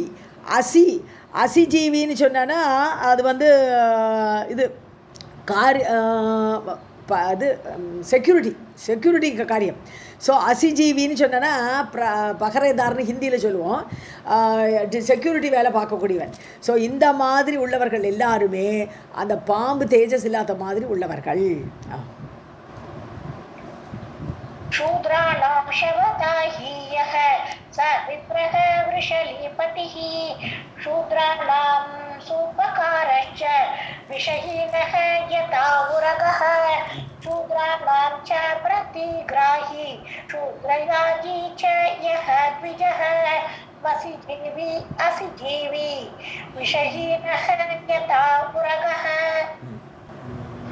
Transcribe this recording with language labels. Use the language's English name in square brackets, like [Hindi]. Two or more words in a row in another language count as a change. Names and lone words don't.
[Tamil] அசிஜீவின்னு சொன்னான்னா அது இது அது செக்யூரிட்டி காரியம். ஸோ அசிஜீவின்னு சொன்னா பகரேதார்னு ஹிந்தியில் சொல்லுவோம், செக்யூரிட்டி வேலை பார்க்கக்கூடியவன். ஸோ இந்த மாதிரி உள்ளவர்கள் எல்லாருமே அந்த பாம்பு தேஜஸ் இல்லாத மாதிரி உள்ளவர்கள். [Sanskrit] शूद्राणां शवदाहीयः स विप्रः वृषलीपतिः शूद्राणां सूपकारश्च विषहीनः यथा उरगः शूद्राणां च प्रतिग्राही शूद्रयाजी च यः द्विजः मसिजीवी असिजीवी विषहीनः यथा उरगः.